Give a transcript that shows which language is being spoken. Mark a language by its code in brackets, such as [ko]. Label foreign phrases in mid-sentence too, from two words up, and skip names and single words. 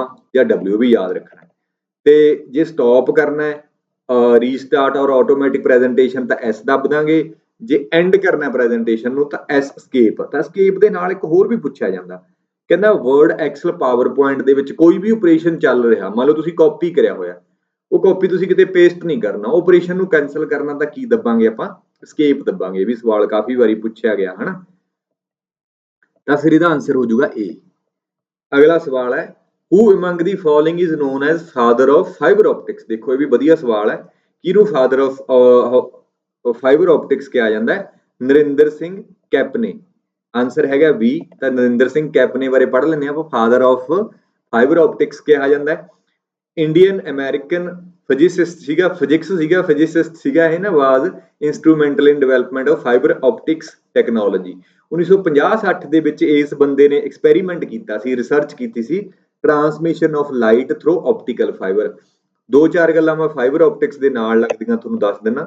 [pa] ਜਾਂ W ਵੀ ਯਾਦ ਰੱਖਣਾ ਤੇ ਜੇ ਸਟਾਪ ਕਰਨਾ ਹੈ [en] restart or automatic presentation [pa] ਤਾਂ S ਦੱਬ ਦਾਂਗੇ ਜੇ ਐਂਡ ਕਰਨਾ ਪ੍ਰੈਜੈਂਟੇਸ਼ਨ ਨੂੰ ਤਾਂ S escape ਤਾਂ escape ਦੇ ਨਾਲ ਇੱਕ ਹੋਰ ਵੀ ਪੁੱਛਿਆ ਜਾਂਦਾ ਕਹਿੰਦਾ ਵਰਡ ਐਕਸਲ ਪਾਵਰ ਪੁਆਇੰਟ ਦੇ ਵਿੱਚ ਕੋਈ ਵੀ ਆਪਰੇਸ਼ਨ ਚੱਲ ਰਿਹਾ ਮੰਨ ਲਓ ਤੁਸੀਂ ਕਾਪੀ ਕਰਿਆ ਹੋਇਆ ਉਹ ਕਾਪੀ ਤੁਸੀਂ ਕਿਤੇ ਪੇਸਟ ਨਹੀਂ ਕਰਨਾ ਆਪਰੇਸ਼ਨ ਨੂੰ ਕੈਨਸਲ ਕਰਨਾ ਤਾਂ ਕੀ ਦੱਬਾਂਗੇ ਆਪਾਂ escape ਦੱਬਾਂਗੇ ਵੀ ਸਵਾਲ ਕਾਫੀ ਵਾਰੀ ਪੁੱਛਿਆ ਗਿਆ ਹਨਾ ਤਾਂ ਫਿਰ ਇਹਦਾ ਆਨਸਰ ਹੋ ਜਾਊਗਾ A। ਅਗਲਾ ਸਵਾਲ ਹੈ [en] who among the following is known as father of fiber optics [pa] ਦੇਖੋ ਇਹ ਵੀ ਵਧੀਆ ਸਵਾਲ ਹੈ ਕਿਹਨੂੰ [en] father of fiber optics [pa] ਕਿਹਾ ਜਾਂਦਾ ਹੈ ਨਰਿੰਦਰ ਸਿੰਘ ਕੈਪਨੇ ਆਨਸਰ ਹੈਗਾ B ਤਾਂ ਨਰਿੰਦਰ ਸਿੰਘ ਕੈਪਨੇ ਬਾਰੇ ਪੜ੍ਹ ਲੈਂਦੇ ਆਪਾਂ [en] father of fiber optics [pa] ਕਿਹਾ ਜਾਂਦਾ ਹੈ [en] Indian American physicist [pa] ਸੀਗਾ ਇਹ ਨਾ [en] was instrumental in development of fiber optics technology [pa] 1950-60 ਦੇ ਵਿੱਚ ਇਸ ਬੰਦੇ ਨੇ ਐਕਸਪੈਰੀਮੈਂਟ ਕੀਤਾ ਸੀ ਰਿਸਰਚ ਕੀਤੀ ਸੀ [en] transmission of light through optical fiber [pa] 2-4 ਗੱਲਾਂ ਮੈਂ ਫਾਈਬਰ ਆਪਟਿਕਸ ਦੇ ਨਾਲ ਲੱਗਦੀਆਂ ਤੁਹਾਨੂੰ ਦੱਸ ਦਿੰਨਾ।